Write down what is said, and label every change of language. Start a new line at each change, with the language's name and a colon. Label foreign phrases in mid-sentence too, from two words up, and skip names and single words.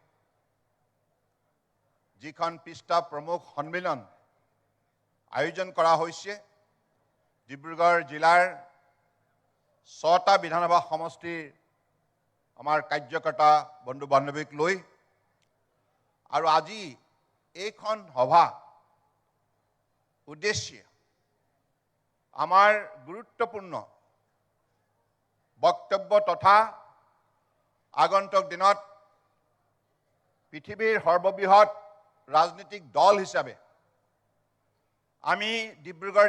Assamese: যিখন পৃষ্ঠা প্ৰমুখ সন্মিলন আয়োজন কৰা হৈছে, ডিব্ৰুগড় জিলাৰ 6টা বিধানসভা সমষ্টিৰ আমাৰ কাৰ্যকৰ্তা বন্ধু বান্ধৱীক লৈ আৰু আজি এইখন সভা उद्देश्य আমাৰ গুৰুত্বপূৰ্ণ বক্তব্য তথা আগন্তুক দিনত পৃথিৱীৰ সৰ্ববৃহৎ ৰাজনৈতিক দল হিচাপে আমি ডিব্ৰুগড়